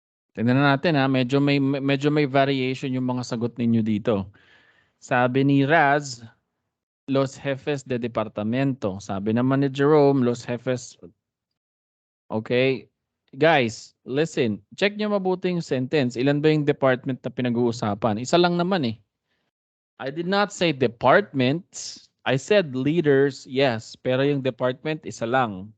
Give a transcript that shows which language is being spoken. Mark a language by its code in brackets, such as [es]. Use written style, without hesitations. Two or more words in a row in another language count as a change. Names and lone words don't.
[tl] Tingnan na natin ha, medyo may variation yung mga sagot ninyo dito. Sabi ni Raz, [es] los jefes de departamento. [tl] Sabi naman ni Jerome, [es] los jefes. [tl] Okay. [en] Guys, listen. [tl] Check nyo mabuti yung sentence. Ilan ba yung department na pinag-uusapan? Isa lang naman eh. [en] I did not say departments. I said leaders, yes. [tl] Pero yung department, isa lang.